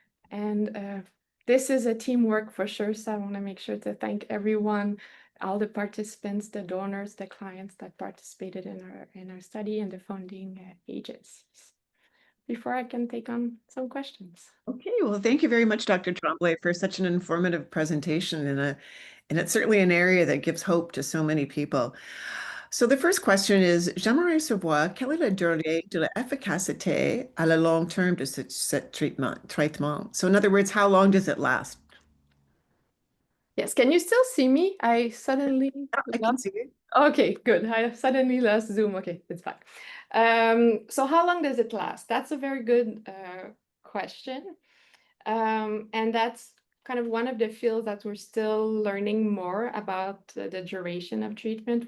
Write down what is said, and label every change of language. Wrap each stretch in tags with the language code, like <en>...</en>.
<en>And this is a teamwork for sure. So I want to make sure to thank everyone, all the participants, the donors, the clients that participated in our study, and the funding agencies. Before I can take on some questions. Okay, well, thank you very much, Dr. Tremblay, for such an informative presentation, and it's certainly an area that gives hope to so many people. So the first question is,</en> <fr>j'aimerais savoir quelle est la durée de l'efficacité à la long terme de ce traitement.</fr> <en>So in other words, how long does it last? Yes, can you still see me? I suddenly I can see you. Okay, good. I suddenly lost Zoom. Okay, it's fine. So how long does it last? That's a very good question. And that's kind of one of the fields that we're still learning more about the duration of treatment.</en>